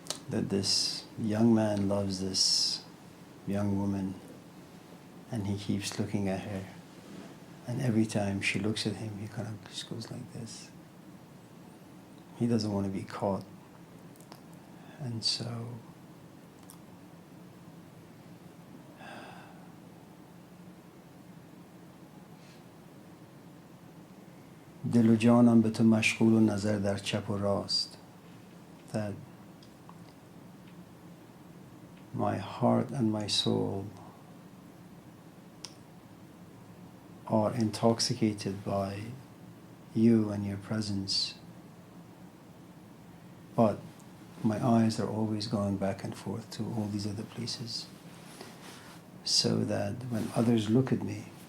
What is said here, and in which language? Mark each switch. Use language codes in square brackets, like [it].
[en] That this young man loves this young woman, and he keeps looking at her. And every time she looks at him, he kind of just goes like this. He doesn't want to be caught. And so [fa] دل و جانم به تو مشغول و نظر در چپ و راست. [en] That my heart and my soul are intoxicated by you and your presence, but my eyes are always going back and forth to all these other places, so that when others look at me,